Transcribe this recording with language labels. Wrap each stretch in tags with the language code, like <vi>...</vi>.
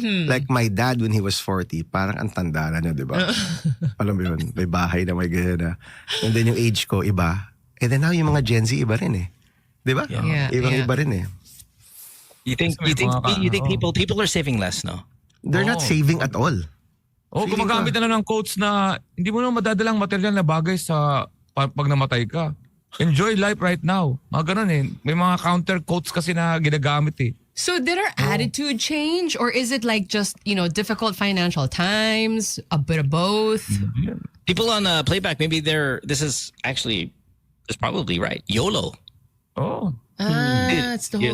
<en>Like my dad when he was 40,</en> <tl>parang ang tanda na niya, di ba? Alam mo yun, may bahay na may ganyan na. And then yung age ko, iba.</tl> <en>And then now</en> <tl>yung mga Gen Z, iba rin eh. Di ba?</tl> <en>Yeah.</en> <tl>Ibang-iba rin eh.</tl> <en>You think people are saving less, no? They're not saving at all.</en> <tl>Gumagamit na lang ng quotes na hindi mo na madadalang material na bagay sa pag namatay ka.</tl> <en>Enjoy life right now.</en> <tl>Mga ganun eh. May mga counter quotes kasi na ginagamit eh.</tl> <en>So did our attitude change, or is it like just, difficult financial times, a bit of both? People on Playback, maybe this is probably right. YOLO. Oh. It's the whole</en>